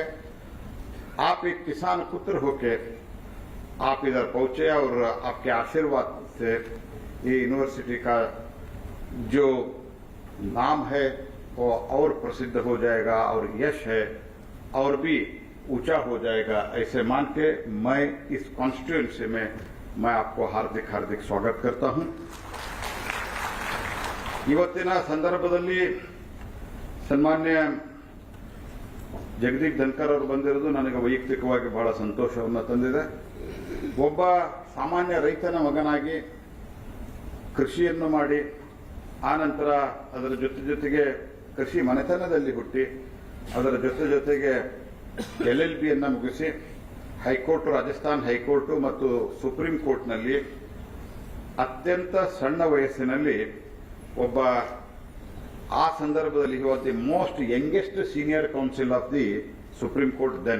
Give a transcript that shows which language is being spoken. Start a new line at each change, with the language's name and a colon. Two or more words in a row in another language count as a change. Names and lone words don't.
Hindi: आप एक किसान पुत्र होके आप इधर पहुंचे और आपके आशीर्वाद से ये यूनिवर्सिटी का जो नाम है वो और प्रसिद्ध हो जाएगा और यश है और भी ऊंचा हो जाएगा. ऐसे मान के मैं इस कॉन्स्टिट्यूएंसी में मैं आपको हार्दिक हार्दिक स्वागत करता हूं.
Kannada: ಇವತ್ತಿನ ಸಂದರ್ಭದಲ್ಲಿ ಸನ್ಮಾನ್ಯ ಜಗದೀಪ್ ಧನ್ಕರ್ ಅವರು ಬಂದಿರೋದು ನನಗೆ ವೈಯಕ್ತಿಕವಾಗಿ ಬಹಳ ಸಂತೋಷವನ್ನು ತಂದಿದೆ. ಒಬ್ಬ ಸಾಮಾನ್ಯ ರೈತನ ಮಗನಾಗಿ ಕೃಷಿಯನ್ನು ಮಾಡಿ ಆನಂತರ ಅದರ ಜೊತೆಗೆ ಕೃಷಿ ಮನೆತನದಲ್ಲಿ ಹುಟ್ಟಿ ಅದರ ಜೊತೆಗೆ LLBಯನ್ನು ಮುಗಿಸಿ ಹೈಕೋರ್ಟ್, ರಾಜಸ್ಥಾನ್ ಹೈಕೋರ್ಟ್ ಮತ್ತು ಸುಪ್ರೀಂ ಕೋರ್ಟ್ನಲ್ಲಿ ಅತ್ಯಂತ ಸಣ್ಣ ವಯಸ್ಸಿನಲ್ಲಿ ಒಬ್ಬ, ಆ ಸಂದರ್ಭದಲ್ಲಿ
English: was the most youngest senior counsel of the Supreme Court then.